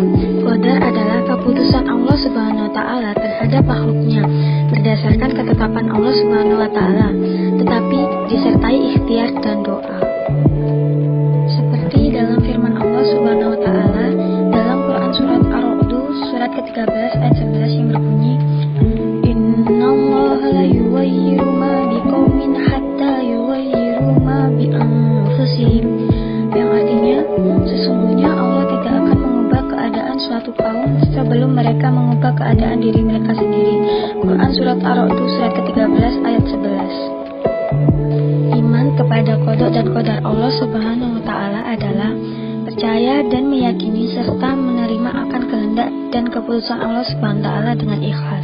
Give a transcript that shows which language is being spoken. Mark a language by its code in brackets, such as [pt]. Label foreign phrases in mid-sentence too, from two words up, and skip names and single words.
[id] Qadar adalah keputusan Allah [ar] سبحانه وتعالى [id] terhadap makhluknya berdasarkan ketetapan Allah [ar] سبحانه وتعالى, [id] tetapi disertai ikhtiar dan doa. Seperti dalam firman Allah [ar] سبحانه وتعالى [id] dalam Quran surat Ar-Ra'd surat ke-13 ayat 11 yang berbunyi, [ar] إن الله لا يغير ما بقوم حتى يغير ما بأنفسهم, [id] yang artinya sesungguhnya Allah tidak akan mengubah keadaan suatu kaum sebelum mereka mengubah keadaan diri mereka sendiri. Quran surat Ar-Ra'd surat ke-13 ayat 11. Iman kepada qada dan qadar Allah [ar] سبحانه وتعالى [id] adalah percaya dan meyakini serta menerima akan kehendak dan keputusan Allah [ar] سبحانه وتعالى [id] dengan ikhlas.